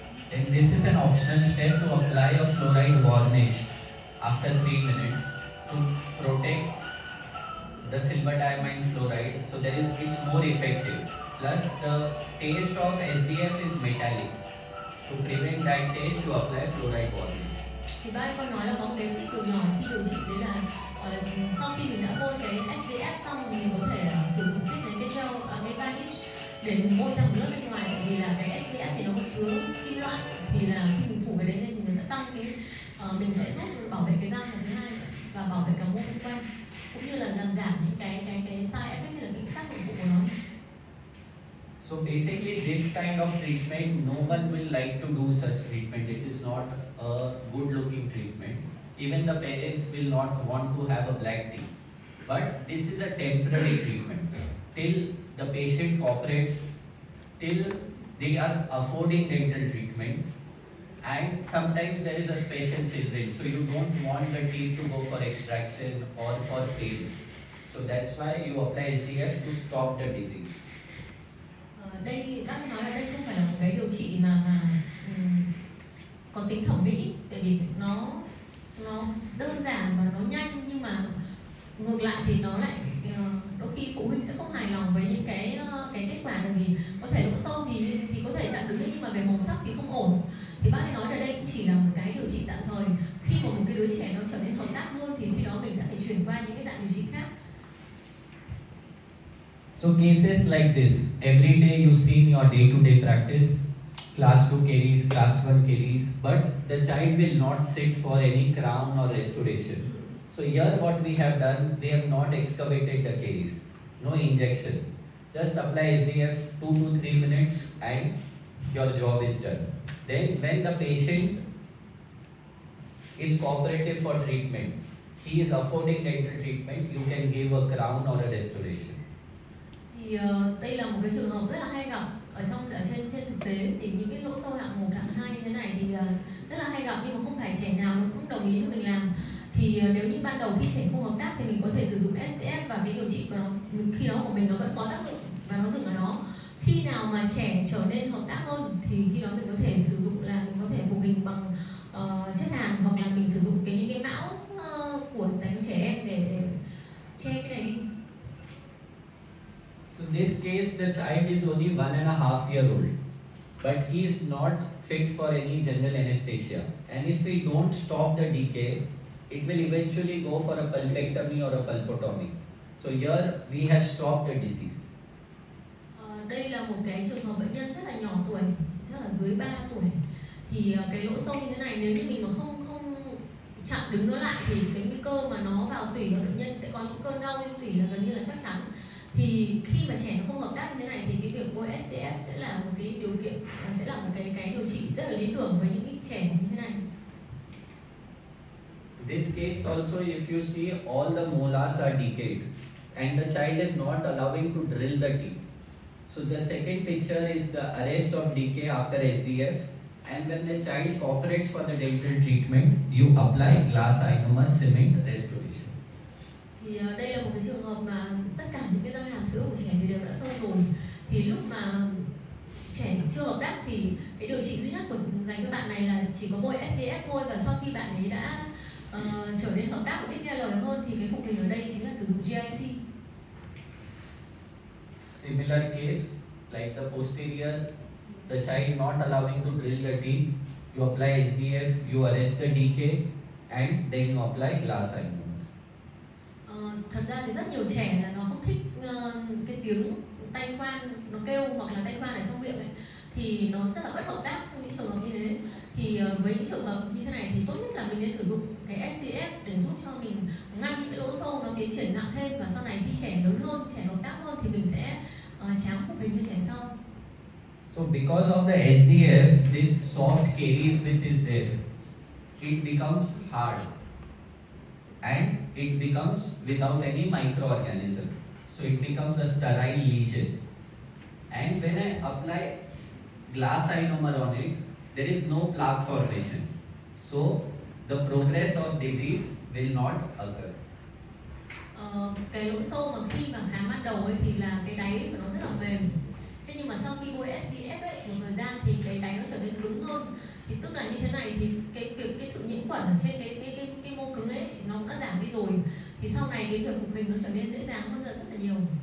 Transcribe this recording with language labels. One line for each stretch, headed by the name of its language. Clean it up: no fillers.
English: Then this is an optional step to apply a fluoride varnish after 3 minutes to protect the silver diamine fluoride, so it's more effective. Plus the taste of SDF is metallic. To prevent that taste, you apply fluoride varnish.
Vietnamese: Thì bác có nói là có một cái tip đồ nhỏ khi điều trị, đấy là sau khi mình đã bôi cái SDF xong thì mình có thể sử dụng tiếp đến cái gel, cái varnish để mình bôi ra một lớp bên ngoài, tại vì là cái SDF thì nó có chứa kim loại, thì là khi mình phủ cái đấy lên thì nó sẽ tăng cái mình sẽ giúp bảo vệ cái răng thứ hai và bảo vệ cả mô xung quanh, cũng như là làm giảm những cái side effect như là cái tác dụng phụ của nó.
English: So basically this kind of treatment, no one will like to do such treatment. It is not a good looking treatment. Even the parents will not want to have a black teeth. But this is a temporary treatment. Till the patient cooperates, till they are affording dental treatment. And sometimes there is a special children, so you don't want the teeth to go for extraction or for fails. So that's why you apply SDF to stop the disease.
Vietnamese: Đây bác nói là đây không phải là một cái điều trị mà có tính thẩm mỹ, tại vì nó đơn giản và nó nhanh, nhưng mà ngược lại thì nó lại đôi khi phụ huynh sẽ không hài lòng với những cái kết quả, bởi vì có thể lỗ sâu thì có thể chặn đứng, nhưng mà về màu sắc thì không ổn. Thì bác ấy nói là đây cũng chỉ là một cái điều trị tạm thời. Khi mà một cái đứa trẻ nó trở nên hợp tác hơn thì khi đó mình sẽ phải chuyển qua những cái dạng điều trị khác.
English: So cases like this, every day you see in your day-to-day practice, class 2 caries, class 1 caries, but the child will not sit for any crown or restoration. So here what we have done, they have not excavated the caries, no injection. Just apply SDF 2 to 3 minutes and your job is done. Then when the patient is cooperative for treatment, he is affording dental treatment, you can give a crown or a restoration.
Vietnamese: Thì đây là một cái trường hợp rất là hay gặp ở trên thực tế, thì những cái lỗ sâu hạng 1, hạng 2 như thế này thì rất là hay gặp, nhưng mà không phải trẻ nào cũng đồng ý cho mình làm. Thì nếu như ban đầu khi trẻ không hợp tác thì mình có thể sử dụng SDF, và cái điều trị của nó khi đó của mình nó vẫn có tác dụng và nó dừng ở đó. Khi nào mà trẻ trở nên hợp tác hơn thì khi đó mình có thể sử dụng là mình có thể phục hình bằng chất hàn, hoặc là mình sử dụng những cái mão của dành cho trẻ em để che cái này đi.
English: So in this case, the child is only 1.5 years old, but he is not fit for any general anesthesia. And if we don't stop the decay, it will eventually go for a pulpectomy or a pulpotomy. So here we have stopped the disease.
Vietnamese: Đây là một cái trường hợp bệnh nhân rất là nhỏ tuổi, rất là dưới 3 tuổi. Thì cái lỗ sâu như thế này, nếu như mình mà không chặn đứng nó lại thì cái nguy cơ mà nó vào tủy và bệnh nhân sẽ có những cơn đau trên tủy là gần như là chắc chắn. Thì khi mà trẻ nó không hợp tác như thế này thì cái việc bôi SDF sẽ là một cái điều kiện, sẽ là một cái điều trị rất là lý tưởng với những cái trẻ như thế này.
English: In this case also, if you see, all the molars are decayed and the child is not allowing to drill the teeth. So the second picture is the arrest of decay after SDF, and when the child cooperates for the dental treatment, you apply glass ionomer cement restoration.
Vietnamese: Thì đây là một cái trường hợp mà tất cả những cái răng hàm sữa của trẻ thì đều đã sâu rồi. Thì lúc mà trẻ chưa hợp tác thì cái điều trị duy nhất dành cho bạn này là chỉ có bôi SDF thôi, và sau khi bạn ấy đã trở nên hợp tác và biết nghe lời hơn thì cái phục hình ở đây chính là sử dụng GIC.
English: Similar case, like the posterior, the child not allowing to drill the teeth, you apply SDF, you arrest the decay, and then you apply glass ionomer.
Vietnamese: Thật ra thì rất nhiều trẻ là nó không thích cái tiếng tay khoan nó kêu, hoặc là tay khoan ở trong miệng ấy, thì nó rất là bất hợp tác trong những trường hợp như thế. Thì với những trường hợp như thế này thì tốt nhất là mình nên sử dụng cái SDF để giúp cho mình ngăn những cái lỗ sâu nó tiến triển nặng thêm, và sau này khi trẻ lớn hơn, trẻ hợp tác hơn thì mình sẽ chám phục hình cho trẻ sau.
English: So because of the SDF, this soft caries which is there, it becomes hard and it becomes without any microorganism. So it becomes a sterile lesion. And when I apply glass ionomer on it, there is no plaque formation. So the progress of disease will not occur.
Vietnamese: Cái lỗ sâu mà khi mà khám ban đầu ấy thì là cái đáy của nó rất là mềm. Thế nhưng mà sau khi bôi SDF ấy, một thời gian thì cái đáy nó trở nên cứng hơn, Thì tức là như thế này thì cái sự nhiễm khuẩn ở trên cái mô cứng ấy nó cũng đã giảm đi rồi, thì sau này cái việc phục hình nó trở nên dễ dàng hơn rất là nhiều.